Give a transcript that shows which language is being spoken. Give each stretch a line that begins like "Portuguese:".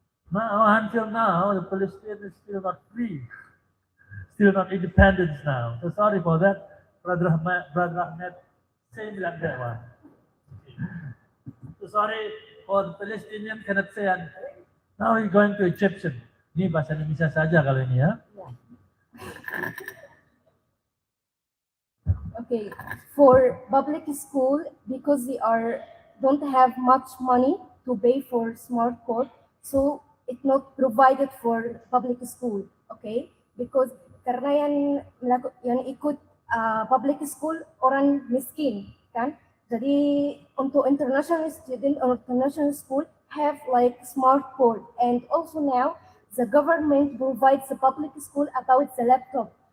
English: Now until now, the Palestinians is still not free, still not independent now. So sorry for that, Brother Ahmed. Say like that one. So sorry for the Palestinian cannot say anything. Now we're going to Egyptian.
Indonesian: Ini bahasa Indonesia saja kalau ini ya.
English: Okay, for public school, because they don't have much money to pay for smart code, so it's not provided for public school. Okay, because
Indonesian: karena yang ikut public school orang miskin kan, jadi untuk
English: international student or international school have like smart code, and also now the government provides the public school about the laptop.